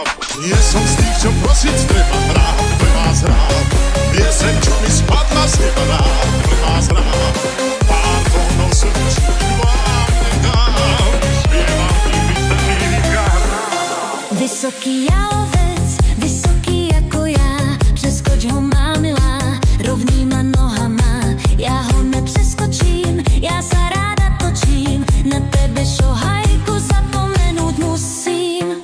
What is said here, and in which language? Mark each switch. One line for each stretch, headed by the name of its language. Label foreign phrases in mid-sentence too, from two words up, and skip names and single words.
Slovak: Nie som z tých, čo prosiť treba, hrám, pre vás hrám. Pieseň, čo mi spadla z neba, rád, pre vás hrám. Pár tónov slnečných vám nedám. Spievam, kým mi stačí rýk a hrám. Vysoký jalovec, vysoký ako ja,
Czech: přeskoč ho má milá, rovnýma nohama, já ho nepřeskočím, já sa ráda točím, na tebe šohajku zapomenout musím.